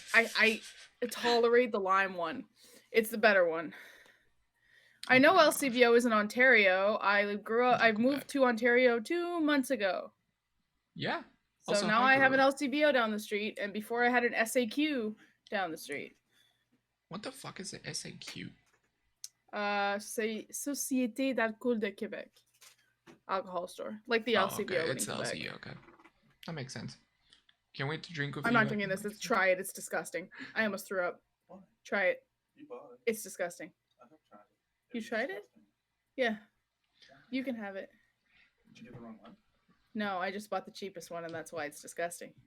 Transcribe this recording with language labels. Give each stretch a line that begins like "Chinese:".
English: I tolerate the lime one. It's the better one. I know LCBO is in Ontario. I moved to Ontario 2 months ago. Yeah. So also, now I have an LCBO down the street, and before I had an SAQ down the street. What the fuck is an SAQ?
French: C'est Société d'Alcool de Québec.
English: Alcohol store. Like the LCBO. Okay. It's the LCBO, okay. That makes sense. Can't wait to drink with you. I'm not drinking this. Try it. It's disgusting. I almost threw up. What? Try it. You bought it. It's disgusting. I have tried it. You tried it? Yeah. You can have it. Did you get the wrong one? No, I just bought the cheapest one, and that's why it's disgusting.